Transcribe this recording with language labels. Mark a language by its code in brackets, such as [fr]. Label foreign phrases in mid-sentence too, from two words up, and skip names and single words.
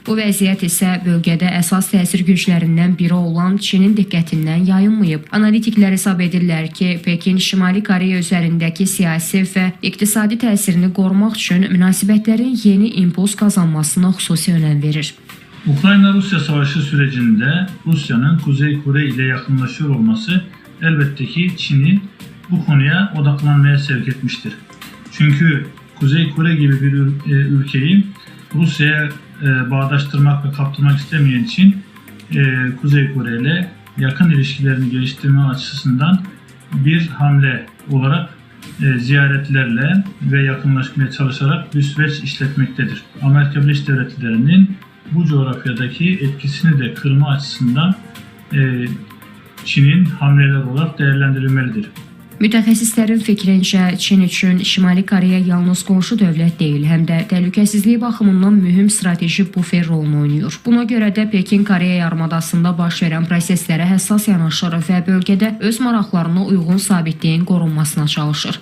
[az] Bu vəziyyət isə bölgədə əsas təsir güclərindən biri olan Çinin diqqətindən yayınmayıb. Analitiklər hesab edirlər ki, Pekin Şimali Koreya üzərindəki siyasi və iqtisadi təsirini qorumaq üçün münasibətlərin yeni impuls qazanmasına xüsusi önəm verir. [tr] Ukrayna-Rusya savaşı sürecinde Rusya'nın Kuzey Kore ile yakınlaşıyor olması elbette ki Çin'i bu konuya odaklanmaya sevk etmiştir. Çünkü Kuzey Kore gibi bir ülkeyi Rusya'ya bağdaştırmak ve kaptırmak istemeyen Çin, Kuzey Kore ile yakın ilişkilerini geliştirme açısından bir hamle olarak ziyaretlerle ve yakınlaşmaya çalışarak bir süreç işletmektedir. Amerika Birleşik Devletleri'nin bu coğrafyadaki etkisini de kırma açısından Çin'in hamleler olarak değerlendirilmelidir. [az] Mütəxəssislərin fikrincə, Çin üçün Şimali Koreya yalnız qonşu dövlət deyil, həm də təhlükəsizliyi baxımından mühüm strateji bufer rolunu oynayır. Buna görə də Pekin Koreya yarımadasında baş verən proseslərə həssas yanaşır və bölgədə öz maraqlarına uyğun sabitliyin qorunmasına çalışır.